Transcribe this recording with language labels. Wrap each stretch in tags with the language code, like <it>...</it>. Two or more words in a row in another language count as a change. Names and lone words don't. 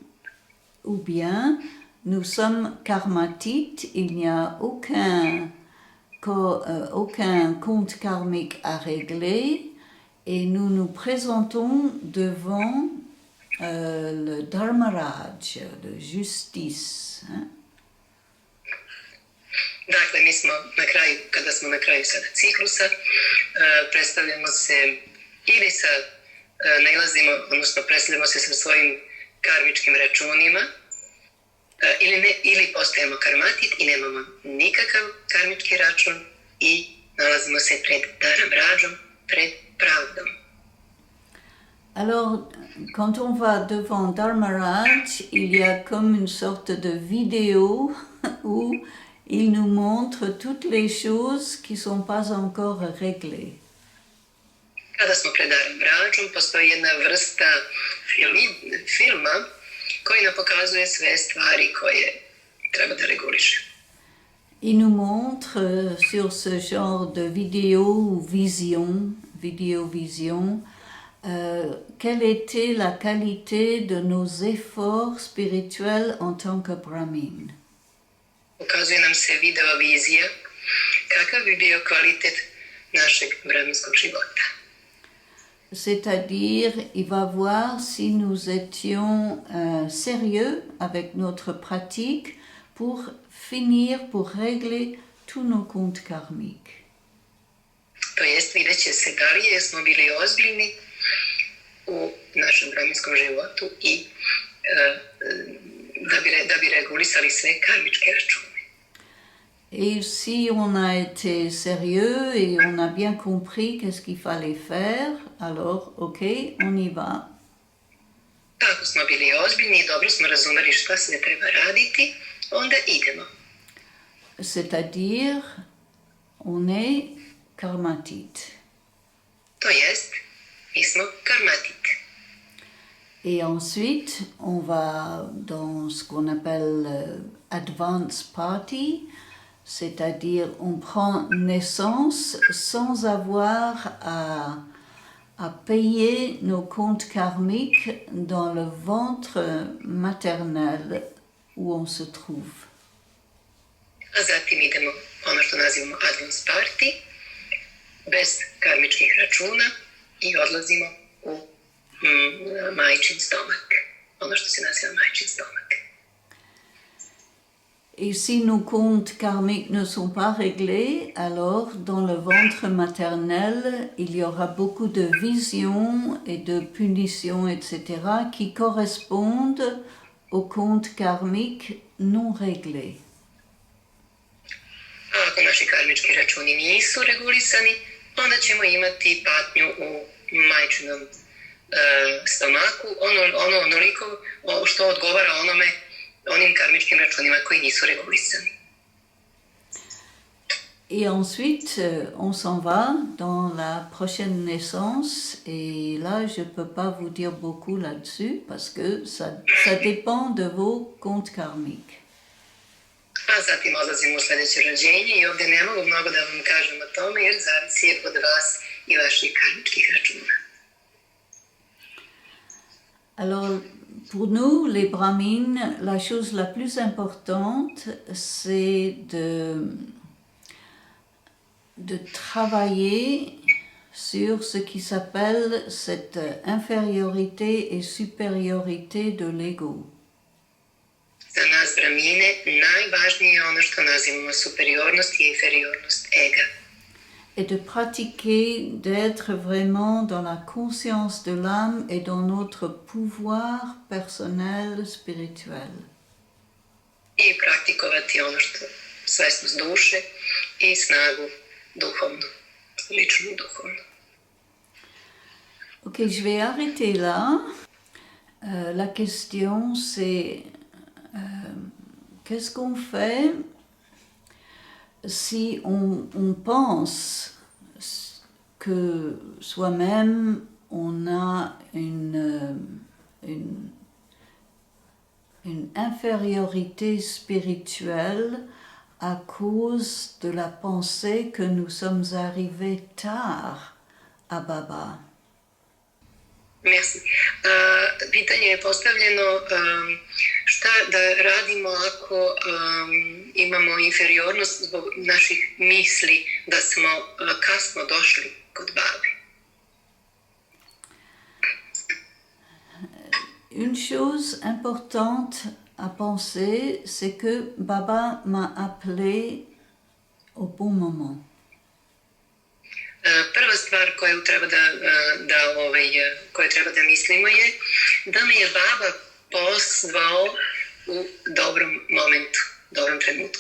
<fr>nous sommes karmatites, il n'y a aucun compte karmique à régler et nous nous présentons devant le Dharmaraj, de justice. Hein?</fr> <sr>Dakle, mi smo na kraju, kada smo na kraju sada ciklusa, predstavljamo se ili predstavljamo se sa svojim karmičkim računima, ili postajemo karmatit i nemamo nikakav karmički račun i nalazimo se pred Dharmarajom, pred pravdom.</sr> <fr>Alors, quand on va devant Dharmaraj, il y a comme une sorte de vidéo où il nous montre toutes les choses qui ne sont pas encore réglées.</fr> <sr>Kada smo pred Dharmarajom, postoji jedna vrsta filma koji nam pokazuje sve stvari koje treba da reguliše.</sr> <fr>Il nous montre sur ce genre de vidéo ou vision, quelle était la qualité de nos efforts spirituels en tant que brahmin.</fr> <sr>Ukazuje nam se video vizija kakav bi bio kvalitet našeg brahminskog života.</sr> <fr>C'est-à-dire, il va voir si nous étions sérieux avec notre pratique pour régler tous nos comptes karmiques.</fr> <sr>To jest, vidjet će se da li smo bili ozbiljni u našem brahminskom životu i da bi regulisali sve karmičke račune.</sr> <fr>Et si on a été sérieux et on a bien compris qu'est-ce qu'il fallait faire, alors, ok, on y va.</fr> <sr>Ako smo bili ozbiljni i dobro smo razumeli šta sve treba raditi, onda idemo.</sr> <fr>C'est-à-dire, on est karmatit.</fr> <sr>To jest, mi smo karmatit.</sr> <fr>Et ensuite, on va dans ce qu'on appelle</fr> <en>advance party,</en> <fr>c'est-à-dire on prend naissance sans avoir à payer nos comptes karmiques dans le ventre maternel où on se trouve.</fr> <sr>A zatim idemo ono što nazivamo</sr> <en>advance party,</en> <sr>bez karmičkih računa i odlazimo u majčin stomak, ono što se naziva majčin stomak.</sr> <fr>Et si nos comptes karmiques ne sont pas réglés, alors dans le ventre maternel, il y aura beaucoup de visions et de punitions, etc., qui correspondent aux comptes karmiques non réglés.</fr> <sr>A ako naši karmički računi nisu regulisani, onda ćemo imati patnju u majčinom stomaku, onoliko što odgovara onim karmičkim računima koji nisu regulisani.</sr> <fr>Et ensuite, on s'en va dans la prochaine naissance. Et là, je ne peux pas vous dire beaucoup là-dessus parce que ça dépend de vos comptes karmiques.</fr> <sr>A zatim odlazimo u sljedeće rođenje i ovdje ne mogu mnogo da vam kažem o tome jer zavisi od vas i vaših karmičkih računa.</sr> <fr>Alors, Pour nous, les brahmines, la chose la plus importante, c'est de travailler sur ce qui s'appelle cette infériorité et supériorité de l'ego.</fr> <sr>Za nas Brahmine najvažnije je ono što nazivamo superiornost i inferiornost ega.</sr> <fr>Et de pratiquer, d'être vraiment dans la conscience de l'âme et dans notre pouvoir personnel spirituel.</fr> <sr>I praktikovati ono što svesnost duše i snagu duhovnu, ličnu duhovnu.</sr> <fr>Ok, je vais arrêter là. La question c'est qu'est-ce qu'on fait si on pense que soi-même on a une infériorité spirituelle à cause de la pensée que nous sommes arrivés tard à Baba. Merci.</fr> <sr>Pitanje je postavljeno šta da radimo ako imamo inferiornost zbog naših misli da smo kasno došli kod babe.</sr> <fr>Une chose importante à penser, c'est que Baba m'a appelé au bon moment.</fr> <sr>Prva stvar koju treba da mislimo je da me je baba pozvao u dobrom momentu, dobrom trenutku.</sr>